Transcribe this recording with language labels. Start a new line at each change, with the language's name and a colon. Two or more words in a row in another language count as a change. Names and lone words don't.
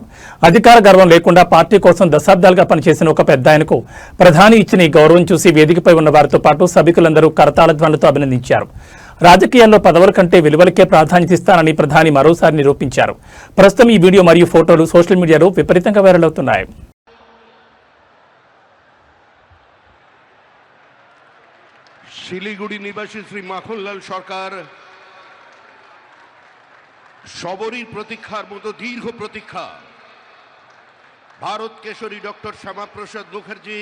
Telugu: అధికార గర్వం లేకుండా పార్టీ కోసం దశాబ్దాలుగా పనిచేసిన ఒక పెద్ద ఆయనకు ప్రధాని ఇచ్చిన ఈ గౌరవం చూసి వేదికపై ఉన్న వారితో పాటు సభికులందరూ కరతాళ ధ్వనులతో అభినందించారు. రాజకీయాల్లో పదవుల కంటే విలువలకే ప్రాధాన్యత ఇస్తానని ప్రధాని మరోసారి నిరూపించారు. ప్రస్తుతం ఈ వీడియో మరియు ఫోటోలు సోషల్ మీడియాలో విపరీతంగా వైరల్ అవుతున్నాయి.
Bangla: শিলিগুড়ি নিবাসী শ্রী মাখনলাল সরকার সবরীর প্রতীক্ষার মতো দীর্ঘ প্রতীক্ষা ভারত কেশরী ডক্টর শ্যামাপ্রসাদ মুখার্জি,